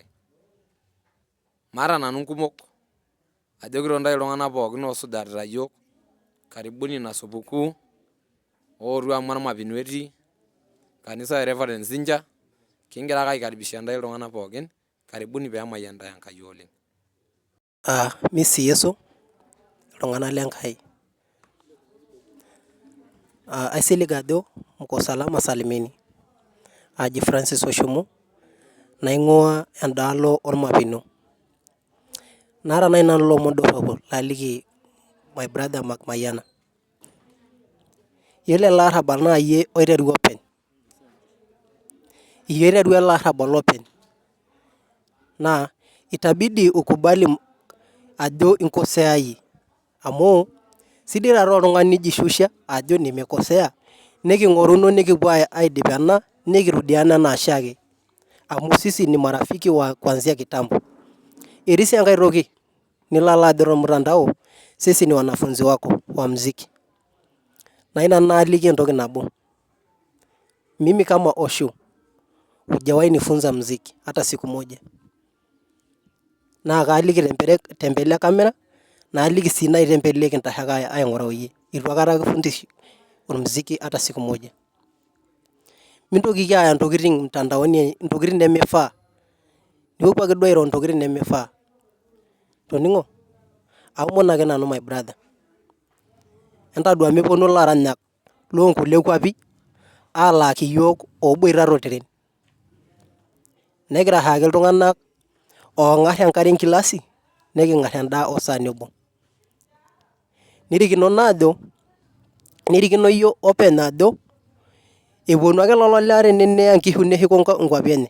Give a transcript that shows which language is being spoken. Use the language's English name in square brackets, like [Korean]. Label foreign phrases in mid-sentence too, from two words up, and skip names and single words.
[Masai] Maata nanu nkumok ajokito ntae iltung'anak pookin oosujarita yiok karibuni ina supukuu ootu amu ormapino etii kanisa e Reverend Zinja kigira ake aikaribisha ntae iltung'anak pookin karibuni peemayian ntae Enkai oleng. Misi Yesu iltung'anak lenkai. Aisilig ajo mko [Swahili] salama salimini. [Masai] Aji Francis Oshomo naing'ua endaalo ormapino. Naata nai nanu ilomon dorropu laaliki [English] my brother [Masai] Mayana. Yiolo ele arrabal naa iyie oiterua openy. Iyie oiterua ele arrabal openy. Naa [Swahili] itabidi ukubali [Masai] ajo inkoseayie amu sidai taata oltung'ani nijishusha ajo nimekosea niking'oruno nikipuo aidip ena nikirudiana enaa oshiake amu [Swahili] sisi ni marafiki wa kuanzia kitambo. [Masai] Etii sii enkae toki nilo alo ajo tormutandao [Swahili] sisi ni wanafunzi wako wa muziki. [Masai] Naa ina naaliki entoki nabo. [Swahili] Mimi kama Osho hujawahi nifunza muziki hata siku moja. [Masai] Naa kaaliki tembele kamera naaliki sii nai tembele kintasho ake aing'uraa oyie. Itu aikata kifundishi ormuziki [Swahili] hata siku moja. [Masai] Mintokiki aaya ntokiting mtandaoni ntokiting nemifaa. Nipuopuo ake duo airo ntokiting nemifaa. Toning'o? Aomon ake nanu [English] my brother. [Masai] Entadua meponu ilaranyak loonkulie kwapi alaaki yiok ooboita toltiren. Negira ahaaki iltung'anak oong'arr enkare enkilasi neking'arr endaa osaani obo. Nirikino yiok openy ajo eponu ake lelo lewa ene neya nkishu neshuko nkwapi enye.